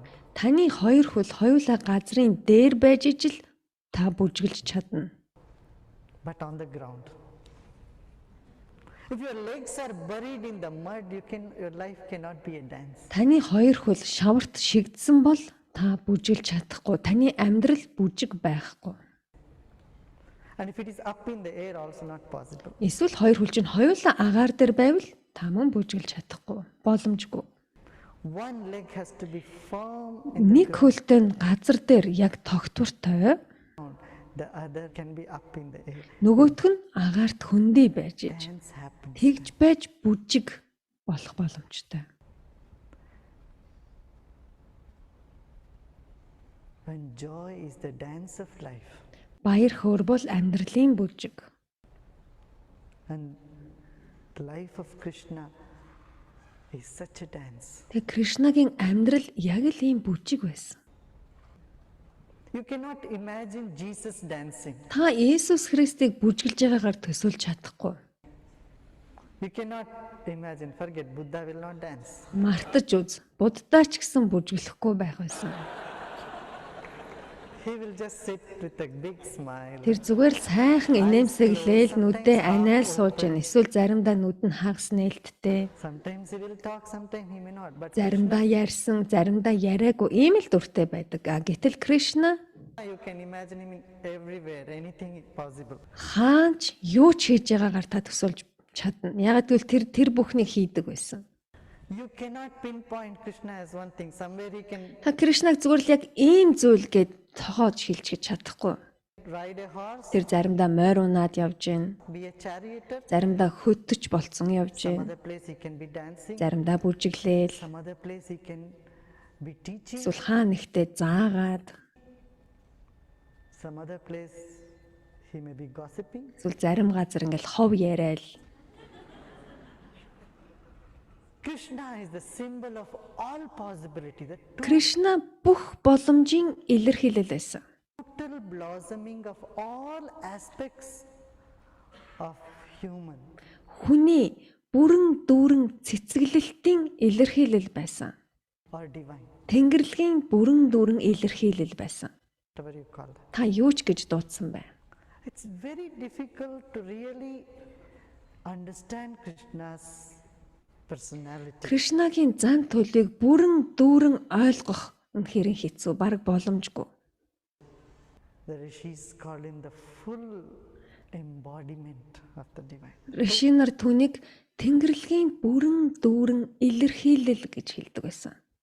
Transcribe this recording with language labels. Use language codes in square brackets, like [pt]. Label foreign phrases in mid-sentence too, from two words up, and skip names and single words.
[mn] Таны хоёр хөл хоёулаа газрын дээр байж ижил та бүжгэлж чадна. [en] But on the ground. If your legs are buried in the mud, your life cannot be a dance. [mn] Таны хоёр хөл шаварт шигдсэн бол та бүжгэлж чадахгүй. Таны амьдрал бүжиг байхгүй. [en] And if it is up in the air, also not possible. [mn] Эсвэл хоёр хөл чинь хоёулаа агаар дээр байвал та мөн бүжгэлж чадахгүй. Боломжгүй. [en] One leg has to be firm in the [mn] Нэг хөлтэй нь газар дээр яг тогтвортой, [en] ground. The other can be up in the air. [mn] нөгөөх нь агаарт хөндөй байж иж. [en] Dance happens. [mn] Тэгж байж бүжиг болох боломжтой. [en] When joy is the dance of life, [mn] Баяр хөөр бол амьдралын бүжиг. [en] and the life of Krishna is such a dance. [mn] Тэг Кришнагийн амьдрал яг л ийм бүжиг байсан. [en] You cannot imagine Jesus dancing. [mn] Та Иесус Христийг бүжгэлж байгаагаар төсөөлж чадахгүй. [en] You cannot imagine, forget, Buddha will not dance. [mn] Мартаж үз. Буддаа ч гэсэн бүжгэлэхгүй байх байсан. [en] He will just sit with a big smile. [mn] Тэр зүгээр л сайхан инээмсэглээл нүдээ аниал сууж гэн. Эсвэл заримдаа нүд нь хагас нээлттэй. [en] Sometimes he will talk, sometimes he may not. But [mn] Заримдаа ярьсан, заримдаа яриаггүй ийм л дүртэй байдаг. Гэтэл Кришна [en] you can imagine him in everywhere, anything is possible. [mn] хаач юу ч хийж байгаагаар та төсөөлж чадна. Яг гэвэл тэр бүхнийг хийдэг байсан. [en] You cannot pinpoint Krishna as one thing. Somewhere he can [mn] Та Кришнаг зүгээр л яг ийм зүйл гэд цохоож шилжиж чадахгүй. [en] ride a horse, [mn] Тэр заримдаа морь унаад явж гин. [en] be a charioteer. [mn] Заримдаа хөтөж болцсон явж [en] Some [mn] гин. [en] other place he can be dancing. [mn] Заримдаа бүжиглээл. [en] Some other place he can be teaching. [mn] Эсвэл хаа нэгтээ заагаад. [en] Some other place he may be gossiping. [mn] Эсвэл зарим газар ингээл хов яриад. [en] Krishna is the symbol of all possibility, the [mn] Кришна бүх боломжийн илэрхийлэл байсан. [en] total blossoming of all aspects of human. [mn] Хүний бүрэн дүүрэн цэцгэлэлтийн илэрхийлэл байсан. [en] Or divine, [mn] Тэнгэрлэгийн бүрэн дүүрэн илэрхийлэл байсан. [en] whatever you call that. [mn] Та юу ч гэж дуудсан бай. [en] It's very difficult to really understand Krishna's personality. [mn] Кришнагийн зан төлөвийг бүрэн дүүрэн ойлгох үнэхээр хэцүү, бараг боломжгүй. [en] The rishis call him the full embodiment of the divine. [mn] Ришинар түүнийг Тэнгэрлэгийн бүрэн дүүрэн илэрхийлэл гэж хэлдэг байсан.